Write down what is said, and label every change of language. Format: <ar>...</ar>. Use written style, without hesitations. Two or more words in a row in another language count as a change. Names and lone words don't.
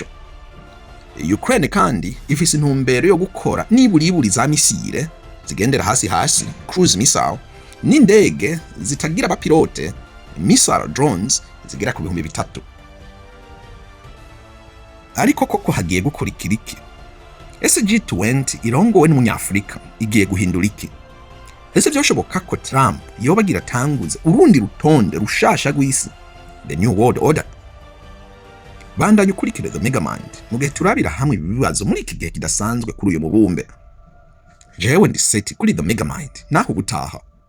<rn>Ukraine kandi ifise intumbero yo gukora niburiburi za misile zigendera hasi</rn> <en>cruise missile</en> <rn>n'indege zitagira abapilote</rn> <en>missile drones</en> <rn>zigera ku 3,000. Ariko koko hagiye gukurikira iki? Ese G20 irongowe n'umunyafrika igiye guhindura iki? Ese byoshoboka ko Trump yoba agira tanguze urundi rutonde rushasha rw'isi,</rn> <en>the new world order?</en> <rn>Bandanye ukurikire The Megamind mu gihe turabira hamwe ibibazo muri iki gihe kidasanzwe kuri uyu mubumbe. Jewe ndi Seti kuri The Megamind, naho ubutaha.</rn>